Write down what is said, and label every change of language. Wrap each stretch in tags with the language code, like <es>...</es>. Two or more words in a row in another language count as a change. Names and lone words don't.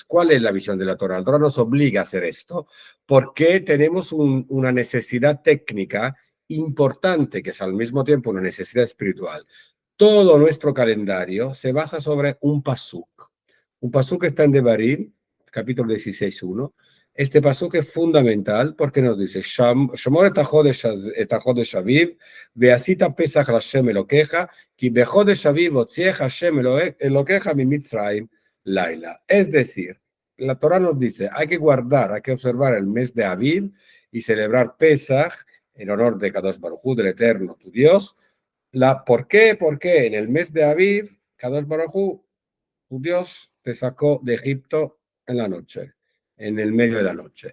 <es>¿Cuál es la visión de la Torah? La Torah nos obliga a hacer esto porque tenemos una necesidad técnica importante, que es al mismo tiempo una necesidad espiritual. Todo nuestro calendario se basa sobre un pasuk. Un pasuk está en Devarim, capítulo 16:1. Este pasuk es fundamental porque nos dice:</es> <he>שמור את חודש האביב, ועשית פסח השם אלוקיך, כי בחודש האביב הוציאך השם אלוקיך ממצרים לילה.</he> <es>Es decir, la Torah nos dice, hay que guardar, hay que observar el mes de Aviv y celebrar Pesach en honor de Kadosh Baruj Hu, del Eterno, tu Dios. ¿Por qué? Porque en el mes de Aviv, Kadosh Baruj Hu, tu Dios, te sacó de Egipto en la noche, en el medio de la noche.</es>